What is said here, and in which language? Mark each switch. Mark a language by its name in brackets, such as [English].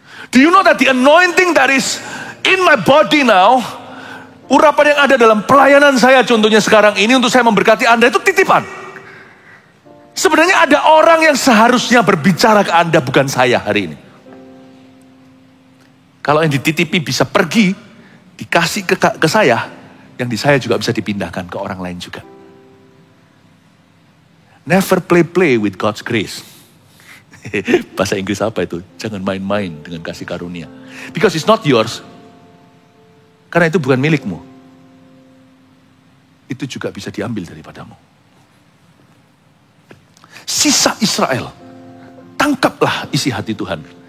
[English] Do you know that the anointing that is in my body now, [Indonesian] urapan yang ada dalam pelayanan saya contohnya sekarang ini untuk saya memberkati Anda itu titipan. Sebenarnya ada orang yang seharusnya berbicara ke Anda, bukan saya hari ini. Kalau yang dititipi bisa pergi, dikasih ke saya, yang di saya juga bisa dipindahkan ke orang lain juga. [English] Never play with God's grace. [Indonesian] Bahasa Inggris apa itu? Jangan main-main dengan kasih karunia. [English] Because it's not yours. [Indonesian] Karena itu bukan milikmu. Itu juga bisa diambil daripadamu. Sisa Israel, tangkaplah isi hati Tuhan.